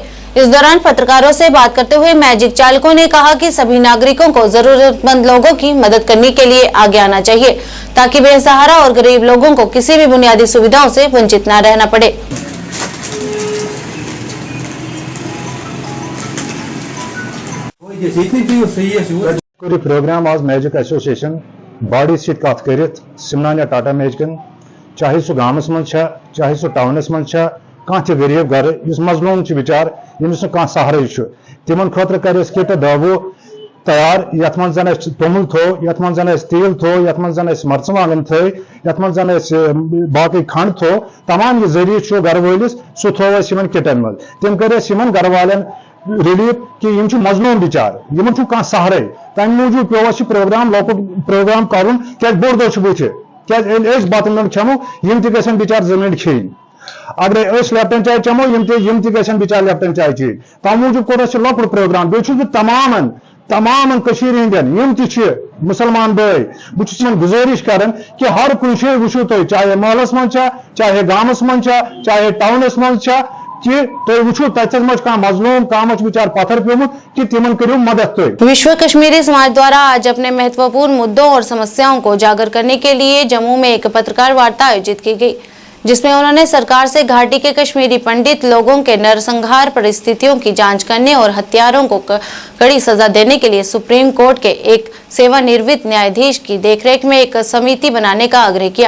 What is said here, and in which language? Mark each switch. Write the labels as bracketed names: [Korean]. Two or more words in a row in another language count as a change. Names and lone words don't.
[Hindi] इस दौरान पत्रकारों से बात करते हुए मैजिक चालकों ने कहा कि सभी नागरिकों को जरूरतमंद लोगों की मदद करने के लिए आगे आना चाहिए ताकि बेसहारा और गरीब लोगों को किसी भी बुनियादी सुविधाओं से वंचित न रहना पड़े। [Kashmiri] प्रोग्राम आज [English] Magic Association body [Kashmiri] सीट कत कर सिमनानिया टाटा मैजिकन, चाहे सह गामस मज चाहे सह टाउनस मज कह गरीब घर मजलूम बिचार यमिस कह सहारे तिमन खतर कर किट दवो तैयार, यथ मन जन तोमुल थो, यथ मन जन तेल थो, यथ मन जन मर्चवांगन थे, यथ मन जन बाकी खंड थो, तमाम ये जरिए घर वलिस सह थो किटन मज। तम कर घर वालन रिलीफ कि मजलूम बिचार यमन कह सहारे, तम मूजूब पे प्रोग्राम लकुट प्रोग्राम कर क्या बोड़ दो बुथ क्या बत मिल चमो यम त बिचार जमीन खेन, अगर लेफ्टन चाय चमो यम त बिचार लेफ्टन चाय चे। तम मूजूब कोर लकुट प्रोग्राम। बे तमाम हंदन यम मुसलमान भाई बहुत गुजारिश कर कि हर कुछ शे वो तुम चाहे महलस मज चाहे गामस मज चाहे टाउनस मज कि तुम वो तथ मजलूम कह बिचार पत्थर प्योमुत कि तिमन करो मदद। [Hindi] विश्व कश्मीरी समाज द्वारा आज अपने महत्वपूर्ण मुद्दों और समस्याओं को उजागर करने के लिए जम्मू में एक पत्रकार वार्ता आयोजित की गई। जिसमें उन्होंने सरकार से घाटी के कश्मीरी पंडित लोगों के नरसंहार परिस्थितियों की जांच करने और हत्यारों को कड़ी सजा देने के लिए सुप्रीम कोर्ट के एक सेवानिवृत्त न्यायाधीश की देखरेख में एक समिति बनाने का आग्रह किया।